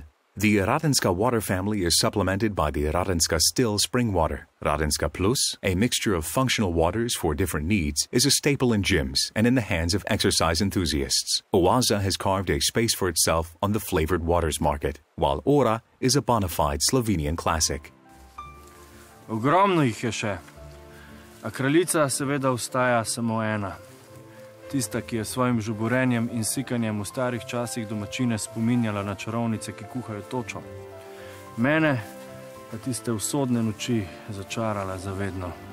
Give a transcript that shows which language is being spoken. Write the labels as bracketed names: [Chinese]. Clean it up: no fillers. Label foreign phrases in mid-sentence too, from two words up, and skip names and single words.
[English] The Radenska water family is supplemented by the Radenska Still Spring Water. Radenska Plus, a mixture of functional waters for different needs, is a staple in gyms and in the hands of exercise enthusiasts. Oaza has carved a space for itself on the flavored waters market, while Ora is a bona fide Slovenian classic. [Slovenian] Ogromno jih je še, a kraljica seveda ostaja samo ena. Tista, ki je svojim žuborenjem in sikanjem v starih časih domačine spominjala na čarovnice, ki kuhajo točo. Mene pa tiste usodne noči začarala zavedno.